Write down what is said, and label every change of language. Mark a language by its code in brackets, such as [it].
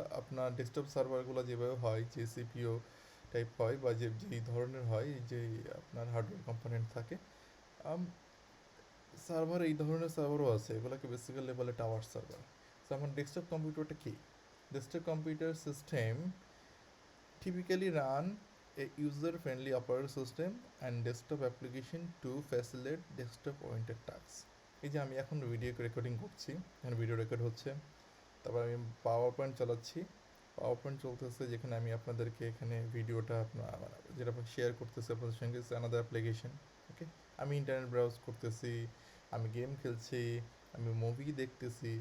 [bn] আপনার ডেস্কটপ সার্ভারগুলো যেভাবে হয়, যে সিপিও টাইপ হয় বা যেই ধরনের হয়, যে আপনার হার্ডওয়্যার কম্পোনেন্ট থাকে, সার্ভার এই ধরনের সার্ভারও আছে, এগুলোকে বেসিক্যালি বলে টাওয়ার সার্ভার। তো এখন ডেস্কটপ কম্পিউটারটা কি, desktop computer system [en] typically run a user-friendly operating system and desktop application to facilitate desktop-oriented tasks. [bn] এই যে আমি এখন ভিডিও রেকর্ডিং করছি, এখন ভিডিও রেকর্ড হচ্ছে, তারপর আমি পাওয়ার পয়েন্ট চালাচ্ছি, পাওয়ার পয়েন্ট চলতেছে, যেখানে আমি আপনাদেরকে এখানে ভিডিওটা আপনার যেটা শেয়ার করতেছি আপনাদের সঙ্গে, আনাদার অ্যাপ্লিকেশন। ওকে, আমি ইন্টারনেট ব্রাউজ করতেছি, আমি গেম খেলছি, আমি মুভি দেখতেছি।